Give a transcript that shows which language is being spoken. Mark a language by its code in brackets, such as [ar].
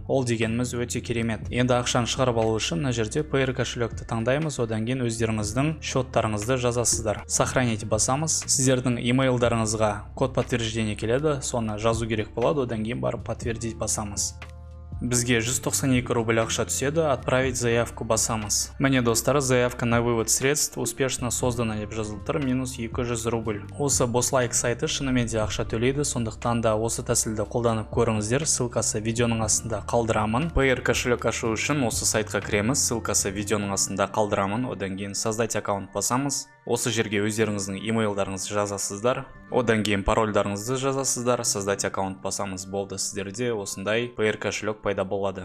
[kk] Ол дегеніміз өте керемет. Енді ақшаны шығарып алу үшін мына жерде Payeer кошелекті таңдаймыз, одан кейін өздеріңіздің счеттарыңызды жазасыздар. Сохранить басамыз. Сіздердің имейлдарыңызға код подтверждения келеді, соны жазу керек болады, одан кейін барып подтвердить басамыз. Бізге 192 рубль ақша түседі, отправить заявку басамыз. Міне достар, [ru] заявка на вывод средств успешно создана [kk] деп жазылып тұр, минус 200 рубль. Осы BossLike сайты шынымен де ақша төлейді, сондықтан да осы тәсілді қолданып көріңіздер, ссылкасы видеоның астында қалдырамын. Payeer кошелек ашу үшін осы сайтқа кіреміз, ссылкасы видеоның астында қалдырамын, одан кейін создать аккаунт басамыз. Осы жерге өздеріңіздің имейлдарыңызды жазасыздар, одан кейін парольдарыңызды жазасыздар, создать аккаунт басамыз, болды, сіздерде осындай Payeer кошелек пайда болады.